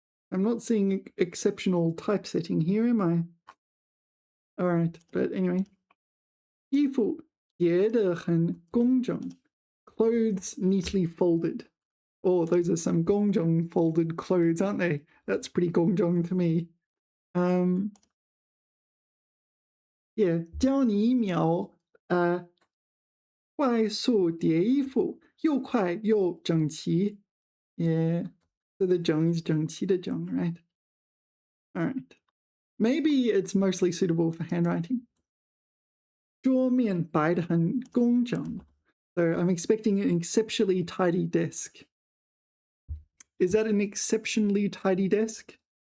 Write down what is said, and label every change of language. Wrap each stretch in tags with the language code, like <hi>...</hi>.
<en>I'm not seeing exceptional typesetting here, am I? All right, but anyway.</en> <zh>衣服叠得很工整</zh> <en>clothes neatly folded. Oh, those are some 工整 folded clothes, aren't they? That's pretty 工整 to me.</en> <zh>Yeah, 教你1秒快速叠衣服，又快又整齐。</zh> <en>Yeah, so the 整 is 整齐的整, right? All right. Maybe it's mostly suitable for handwriting.</en> <zh>桌面摆得很工整.</zh> <en>So I'm expecting an exceptionally tidy desk. Is that an exceptionally tidy desk?</en>